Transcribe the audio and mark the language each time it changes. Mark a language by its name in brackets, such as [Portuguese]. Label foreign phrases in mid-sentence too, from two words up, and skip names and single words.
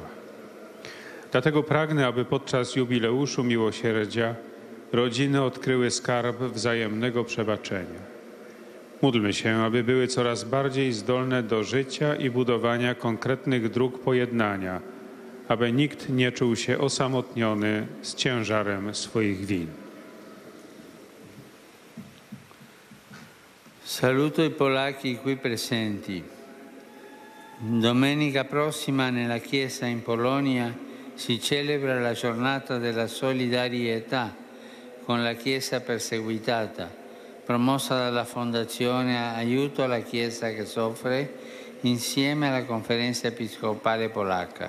[Polish] Dlatego pragnę, aby podczas jubileuszu miłosierdzia rodziny odkryły skarb wzajemnego przebaczenia. Módlmy się, aby były coraz bardziej zdolne do życia i budowania konkretnych dróg pojednania, aby nikt nie czuł się osamotniony z ciężarem swoich win. [Italian] Saluto i polacchi qui presenti. Domenica prossima nella Chiesa in Polonia si celebra la giornata della solidarietà con la Chiesa perseguitata, promossa dalla Fondazione Aiuto alla Chiesa che soffre insieme alla Conferenza Episcopale Polacca.